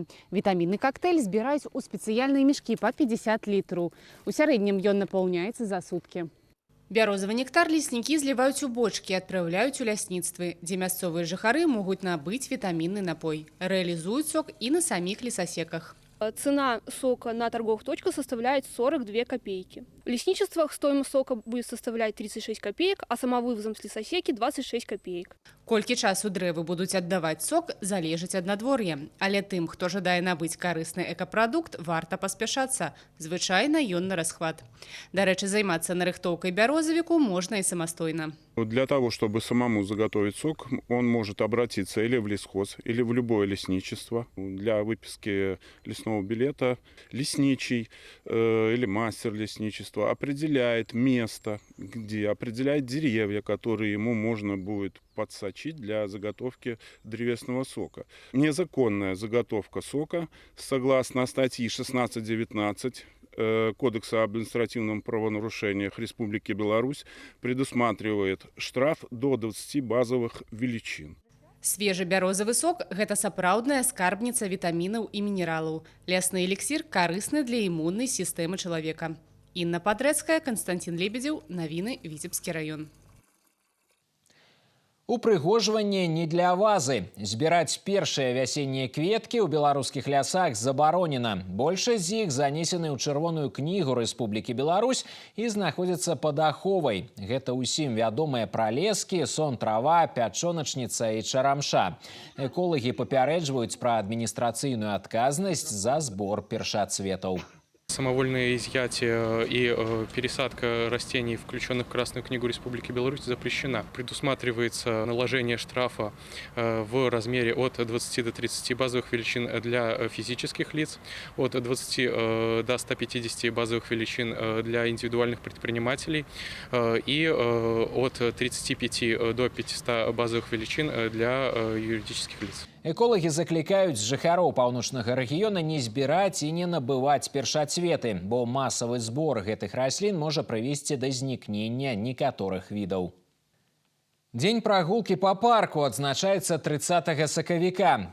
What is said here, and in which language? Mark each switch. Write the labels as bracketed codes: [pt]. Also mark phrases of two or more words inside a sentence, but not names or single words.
[be] Вітамінны коктейль збіраюць у спецыяльныя мешкі па 50 літраў. У сярэднім ён напаўняецца за суткі. Бярозавы нектар леснікі зліваюць у бочкі і адпраўляюць у лясніцтвы, дзе мясцовыя жыхары могуць набыць вітамінны напой. Рэалізуюць сок і на саміх лесасеках. [ru] Цена сока на торговых точках составляет 42 копейки. В лесничествах стоимость сока будет составлять 36 копеек, а самовывозом с лесосеки 26 копеек. [be] Колькі часу дрэвы будуць аддаваць сок, залежыць ад надвор'я. Але тым, хто жадае набыць карысны экапрадукт, варта паспяшацца. Звычайна ён на расхват. Дарэчы, займацца нарыхтоўкай бярозавіку можна і самастойна. [ru] Для того, чтобы самому заготовить сок, он может обратиться или в лесхоз, или в любое лесничество. Для выписки лесного билета лесничий или мастер лесничества определяет место, где определяет деревья, которые ему можно будет подсочить для заготовки древесного сока. Незаконная заготовка сока, согласно статьи 16-19 Кодекса об административном правонарушениях Республики Беларусь, предусматривает штраф до 20 базовых величин. [be] Свежы бярозавы сок – гэта сапраўдная скарбніца вітамінаў і мінералаў. Лясны эліксір карысны для імуннай сістэмы чалавека. Інна Падрэцкая, Константин Лебедзеў, Навіны, Віцебскі раён. Упрыгожванне не для вазы. Збіраць першыя вясеннія кветкі ў беларускіх лясах забаронена. Большасць з іх занесены ў чырвоную кнігу Рэспублікі Беларусь і знаходзяцца пад аховай. Гэта ўсім вядомыя пралескі, сон трава, пячоначніца і чарамша. Эколагі папярэджваюць пра адміністрацыйную адказнасць за збор першацветаў. [ru] Самовольное изъятие и пересадка растений, включенных в Красную книгу Республики Беларусь, запрещена. Предусматривается наложение штрафа в размере от 20 до 30 базовых величин для физических лиц, от 20 до 150 базовых величин для индивидуальных предпринимателей и от 35 до 500 базовых величин для юридических лиц. [be] Эколагі заклікаюць жыхароў паўночнага рэгіёна не збіраць і не набываць першацветы, бо масавы збор гэтых раслін можа прывесці да знікнення некаторых відаў. Дзень прагулкі па парку адзначаецца 30 сакавіка.